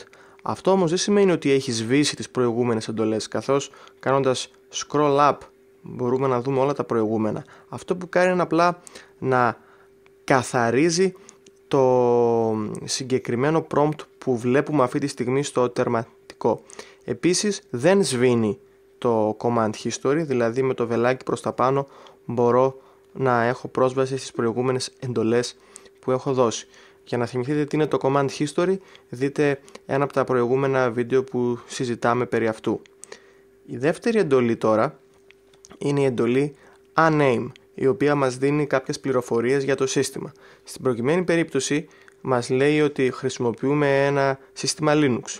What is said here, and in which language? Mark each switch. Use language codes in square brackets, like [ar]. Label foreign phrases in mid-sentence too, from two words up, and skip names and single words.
[el] Αυτό όμως δεν σημαίνει ότι έχει σβήσει τις προηγούμενες εντολές, καθώς κάνοντας [en] scroll up [el] μπορούμε να δούμε όλα τα προηγούμενα. Αυτό που κάνει είναι απλά να καθαρίζει το συγκεκριμένο prompt που βλέπουμε αυτή τη στιγμή στο τερματικό. Επίσης δεν σβήνει το [en] command history, [el] δηλαδή με το βελάκι προς τα πάνω μπορώ να έχω πρόσβαση στις προηγούμενες εντολές που έχω δώσει. Για να θυμηθείτε τι είναι το [en] command history, [el] δείτε ένα από τα προηγούμενα βίντεο που συζητάμε περί αυτού. Η δεύτερη εντολή τώρα είναι η εντολή uname, η οποία μας δίνει κάποιες πληροφορίες για το σύστημα. Στην προκειμένη περίπτωση μας λέει ότι χρησιμοποιούμε ένα σύστημα Linux.